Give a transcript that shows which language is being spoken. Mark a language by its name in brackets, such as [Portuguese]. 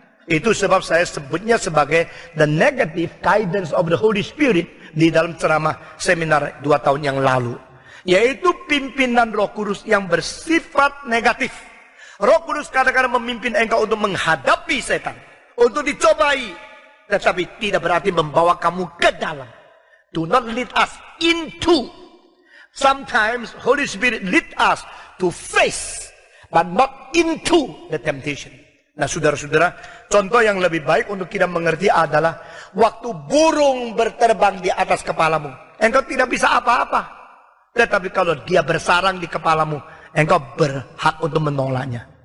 [Indonesian] Itu sebab saya sebutnya sebagai [English] the negative guidance of the Holy Spirit [Indonesian] di dalam ceramah seminar 2 tahun yang lalu. Yaitu pimpinan Roh Kudus yang bersifat negatif. Roh Kudus kadang-kadang memimpin engkau untuk menghadapi setan, untuk dicobai. Tetapi tidak berarti membawa kamu ke dalam. [English] Do not lead us into. Sometimes Holy Spirit lead us to face, but not into the temptation. [Indonesian] Nah, saudara-saudara, contoh yang lebih baik untuk kita mengerti adalah waktu burung berterbang di atas kepalamu, engkau tidak bisa apa-apa. Tetapi kalau dia bersarang di kepalamu, engkau berhak untuk menolaknya.